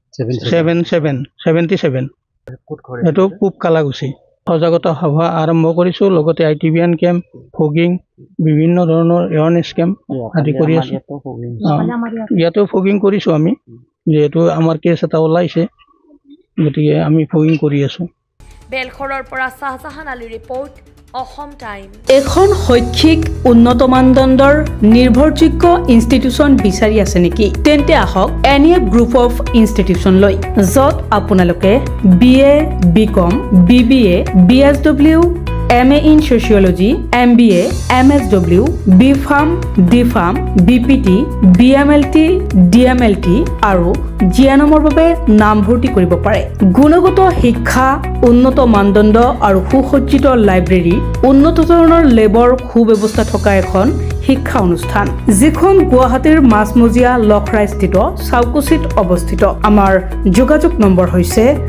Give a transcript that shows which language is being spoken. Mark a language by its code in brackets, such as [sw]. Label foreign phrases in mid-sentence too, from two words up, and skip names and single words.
[as] 77 এটো পূব কালাগুছি সজাগতা সভা আৰম্ভ কৰিছো লগতে ITBN ক্যাম্প ফগিং বিভিন্ন ধৰণৰ এৱাৰনেছ ক্যাম্প আদি কৰি আছো ইয়াতো ফগিং কৰিছো আমি যেহেতু আমাৰ কেছ এটা ওলাইছে গতিকে আমি ফগিং কৰি আছো বেলখৰৰ পৰা শাহজাহান আলী ৰিপৰ্ট অসম টাইম এখন শৈক্ষিক উন্নত মানদণ্ডৰ নিৰ্ভৰযোগ্য ইনষ্টিটিউচন বিচাৰি আছে নেকি তেন্তে আহক এনিয়া গ্ৰুপ অফ ইনষ্টিটিউচন লৈ যত আপোনালোকে BA BCom BBA BSW [en] MA in Sociology [as] MBA MSW BPharm DPharm BPT BMLT DMLT আৰু জিয়ানমৰ বাবে নামভৰ্তি কৰিব পাৰে গুণগত শিক্ষা উন্নত মানদণ্ড আৰু সুসজ্জিত লাইব্ৰেৰী উন্নত ধৰণৰ লেবৰ সুব্যৱস্থা থকা এখন শিক্ষা অনুষ্ঠান যিখন গুৱাহাটীৰ মাছমজিয়া লখৰাস্থিত চাউকুচিত অৱস্থিত আমাৰ যোগাযোগ নম্বৰ হৈছে